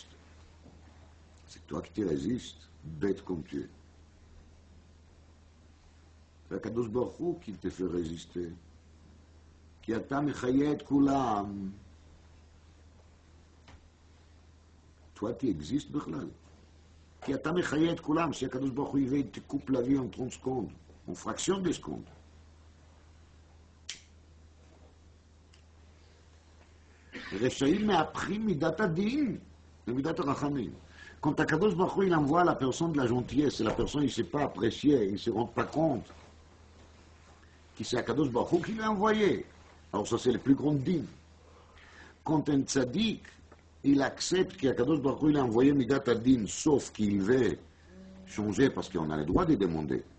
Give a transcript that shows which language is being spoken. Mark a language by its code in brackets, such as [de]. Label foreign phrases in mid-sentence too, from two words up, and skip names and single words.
[fr] C'est toi qui te résistes, bête comme tu es. C'est Kadosh Baruch Hu qui te fait résister. [he] כי אתה מחיה את כולם. [fr] Toi, tu existes, Bechlal. [he] כי אתה מחיה את כולם, [fr] si Akadosh Baruch Hu il te coupe la vie en 30 secondes, en fraction de secondes. Rechaïm m'a appris [he] מידת הדין, מידת רחמים. [fr] Quand Akadosh Baruch Hu il envoie la personne de la gentillesse, et la personne il ne sait pas apprécier, il ne se rend pas compte que c'est Akadosh Baruch Hu qui l'a envoyé. Alors ça c'est le plus grand din. Quand un tzaddik il accepte qu'Akadosh Baruch Hu il a envoyé [he] מידת הדין, [fr] sauf qu'il veut changer parce qu'on a le droit de demander.